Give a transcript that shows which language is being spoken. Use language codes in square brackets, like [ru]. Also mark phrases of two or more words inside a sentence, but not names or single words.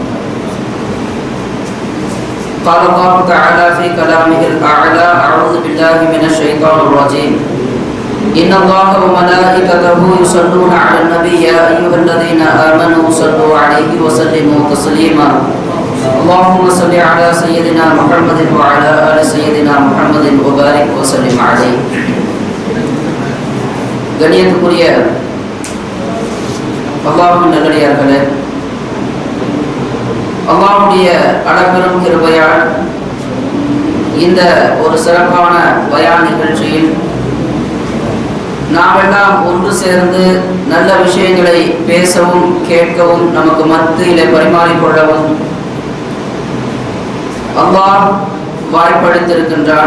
[ar] قال الله تعالى في كلامه الأعلى: أعوذ بالله من الشيطان الرجيم. إن الله وملائكته يصلون على النبي يا أيها الذين آمنوا صلوا عليه وسلموا تسليما. اللهم صل على سيدنا محمد وعلى آل سيدنا محمد وبارك وسلم عليه. [ta] கண்ணியத்துக்குரிய அல்லாஹ்வின் நல்லடியார்களே, அல்லாஹ்வுடைய அளப்பெரும் கிருபையால் இந்த ஒரு சிறப்பான பயான் நிகழ்ச்சியில் நாமெல்லாம் ஒன்று சேர்ந்து நல்ல விஷயங்களை பேசவும் கேட்கவும் நமக்கு மத்தியிலே பரிமாறிக்கொள்ளவும் அல்லாஹ் வாய்ப்பளித்திருக்கின்றார்.